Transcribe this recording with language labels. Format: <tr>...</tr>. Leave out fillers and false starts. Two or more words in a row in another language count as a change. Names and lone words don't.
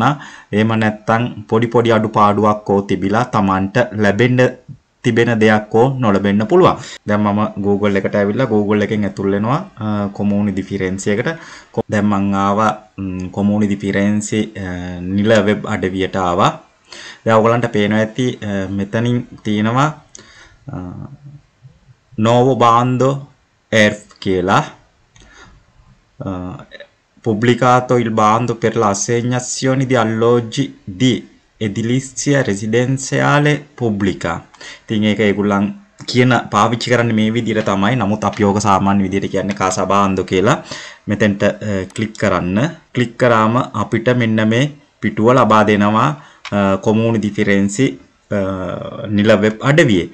<si>එහෙම නැත්නම් පොඩි අඩුපාඩුවක් තිබිලා Tamanට ලැබෙන්න තිබෙන දෙයක් නොලැබෙන්න පුළුවන්. දැන් මම Google එකට ඇවිල්ලා Google එකෙන් ඇතුල් වෙනවා කොමුනි දි ෆිරෙන්සි එකට. දැන් මම ආවා කොමුනි දි ෆිරෙන්සි නිල වෙබ් අඩවියට ආවා. දැන් ඔයගලන්ට පේනවා ඇති මෙතනින් තියෙනවා Nuovo bando ERF කියලා.</si> <it>Pubblicato il bando per l'assegnazione di alloggi di edilizia residenziale pubblica.</it> <si>ඉතින් ඒක ඒගොල්ලන් කියන පාවිච්චි කරන්නේ මේ විදිහට තමයි. නමුත් අපි ඕක සාමාන්‍ය විදිහට කියන්නේ</si> <it>casa bando</it> <si>කියලා. මෙතෙන්ට ක්ලික් කරන්න. ක්ලික් කරාම අපිට මෙන්න මේ පිටුව ලබා දෙනවා කොමුනි දි ෆිරෙන්සි නිල වෙබ් අඩවියේ.</si>